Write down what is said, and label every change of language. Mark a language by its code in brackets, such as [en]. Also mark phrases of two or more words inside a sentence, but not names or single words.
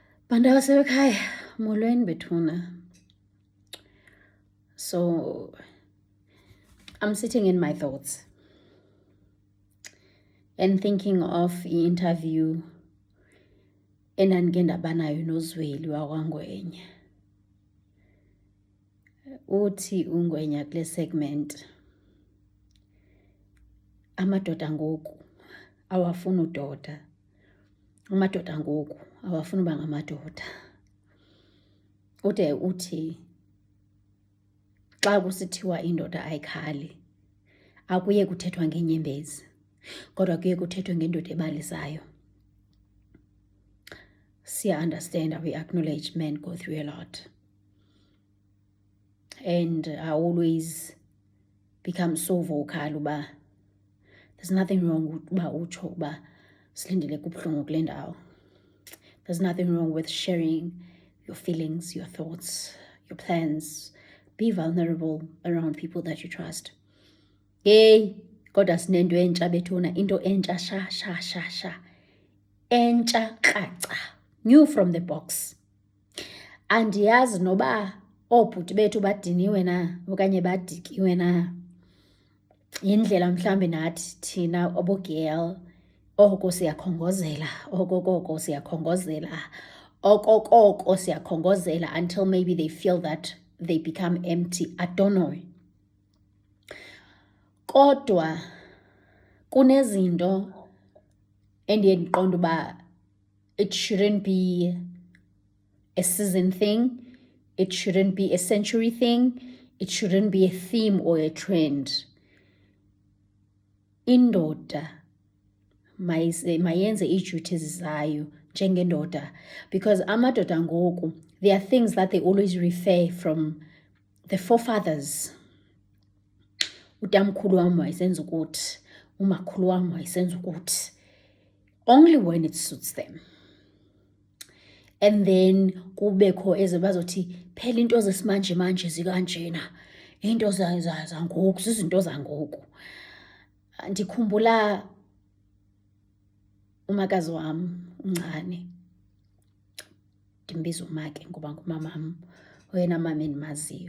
[xh] Bantu abasekhaya, molweni bethuna. [en] So I'm sitting in my thoughts and thinking of i-interview [xh] endandike ndaba nayo noZweli wakwaNgwenya. Uthi uNgwenya kule segment, amadoda ngoku awafuni udoda, amadoda ngoku awafuni uba ngamadoda. Ude uthi xa kusithiwa indoda ayikhali, akuye kuthethwa ngeenyembezi, kodwa kuye kuthethwe ngendoda ebalisayo. [en] Understand, we acknowledge men go through a lot. And I always become so vocal uba there's nothing wrong with [xh] uba utsho uba silindele kubuhlungu kule ndawo. [en] There's nothing wrong with sharing your feelings, your thoughts, your plans. Be vulnerable around people that you trust. [xh] Hey, kodwa sinento entsha bethuna, into entsha sha. Entsha kraca. [en] New from the box. [xh] Andiyazi noba oobhuti bethu badiniwe na okanye badikiwe na. Yindlela mhlambe nathi thina obogel oko siyakhongozela, okokoko siyakhongozela [en] until maybe they feel that they become empty. I don't know. [xh] Kodwa kunezinto endiye ndiqonde uba [en] it shouldn't be a season thing, it shouldn't be a century thing, it shouldn't be a theme or a trend. [xh] Indoda mayenze ii-duties zayo njengendoda, because amadoda ngoku, [en] there are things that they always refer from the forefathers. [xh] Utamkhulu wam wayesenza ukuthi, umakhulu wam wayesenza ukuthi, [en] only when it suits them. And then [xh] kubekho eze bazothi phela into zesimanje zikanjena, into zangoku zizinto zangoku. Ndikhumbula umakazi wam uncane, ndimbiza umake ngoba ngumamam, oyena mama endimaziyo.